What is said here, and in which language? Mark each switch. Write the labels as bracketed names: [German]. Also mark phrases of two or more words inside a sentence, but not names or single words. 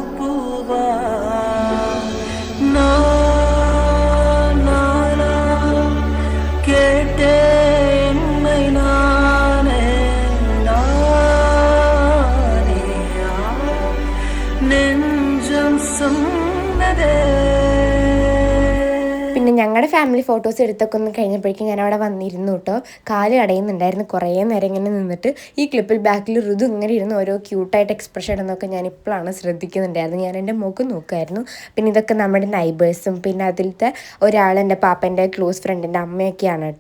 [Tamil] பூவாய் நானா கேட்டேன் என்னை நானே நானேயா நெஞ்சம் சொன்னதே. [Malayalam] പിന്നെ ഞങ്ങളുടെ [English] family photos [Malayalam] എടുത്തൊക്കെ ഒന്ന് കഴിഞ്ഞപ്പോഴേക്കും ഞാൻ അവിടെ വന്നിരുന്നു കേട്ടോ. കാല് അടയുന്നുണ്ടായിരുന്നു കുറേ നേരം ഇങ്ങനെ നിന്നിട്ട്. ഈ ക്ലിപ്പിൽ ബാക്കിൽ ഋതു ഇങ്ങനെ ഇരുന്ന് ഓരോ ക്യൂട്ടായിട്ട് എക്സ്പ്രഷൻ ഇടുന്നൊക്കെ ഞാൻ ഇപ്പോഴാണ് ശ്രദ്ധിക്കുന്നുണ്ടായിരുന്നു. ഞാൻ എൻ്റെ മുഖം നോക്കുമായിരുന്നു. പിന്നെ ഇതൊക്കെ നമ്മുടെ നൈബേഴ്സും പിന്നെ അതിലത്തെ ഒരാൾ എൻ്റെ പാപ്പൻ്റെ ക്ലോസ് ഫ്രണ്ടിൻ്റെ അമ്മയൊക്കെയാണ് കേട്ടോ.